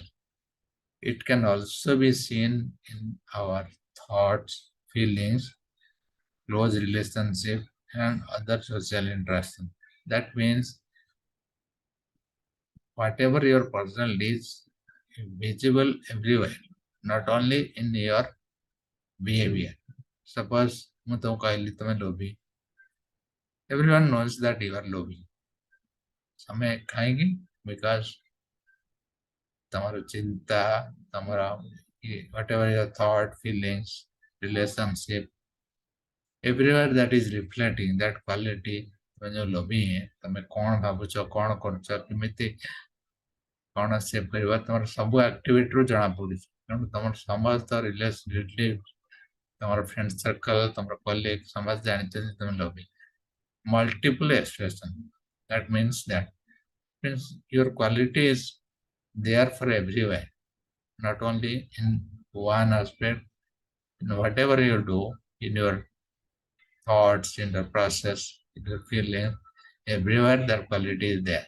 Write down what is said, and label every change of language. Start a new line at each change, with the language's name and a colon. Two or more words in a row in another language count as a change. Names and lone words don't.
English: It can also be seen in our thoughts, feelings, close relationship, and other social interaction. That means whatever your personality is visible everywhere, not only in your behavior.
Odia: Suppose ମୁଁ ତମକୁ କହିଲି ତମେ ଲୋଭୀ.
English: Everyone knows that you are lovi. Some kahingi because
Odia: ତମର ଚିନ୍ତା,
English: tamara whatever your thought, feelings, relationship, everywhere that is reflecting that quality.
Odia: ତମେ ଯୋଉ ଲୋଭୀ ତମେ କଣ ଭାବୁଛ କଣ କରୁଛ କେମିତି କଣ ସେଭ୍ କରିବା ତମର ସବୁ ଆକ୍ଟିଭିଟିରୁ ଜଣା ପଡୁଛି ତେଣୁ ତମର ସମସ୍ତ ରିଲେଟିଭ ତମର
English: friend circle
Odia: ତମର କଲିଗ ସମସ୍ତେ ଜାଣିଛନ୍ତି ତମେ ଲୋଭୀ.
English: Multiple expression. That means your quality is there for everywhere, not only in one aspect. In whatever you do, in your thoughts, in the process, in the feeling, everywhere that quality is there.